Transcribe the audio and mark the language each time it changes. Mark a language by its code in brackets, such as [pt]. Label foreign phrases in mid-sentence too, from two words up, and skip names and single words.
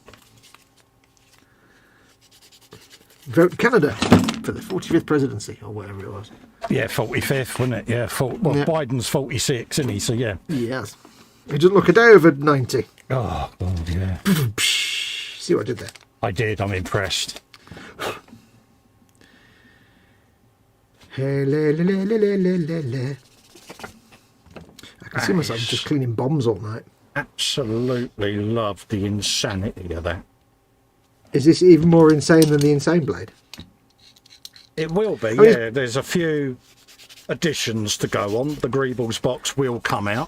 [en] Vote Canada for the 45th presidency, or whatever it was. Yeah, 45th, wasn't it? Yeah, Yeah. Biden's 46, isn't he? So, yeah. Yes. He doesn't look a day over 90. Oh, God, yeah. See what I did there? I did. I'm impressed. Hey, le, le, le, le, le, le, le. I can see myself just cleaning bombs all night. Absolutely love the insanity of that. Is this even more insane than the Insane Blade? It will be, mean- yeah. There's a few additions to go on. The Greebles box will come out.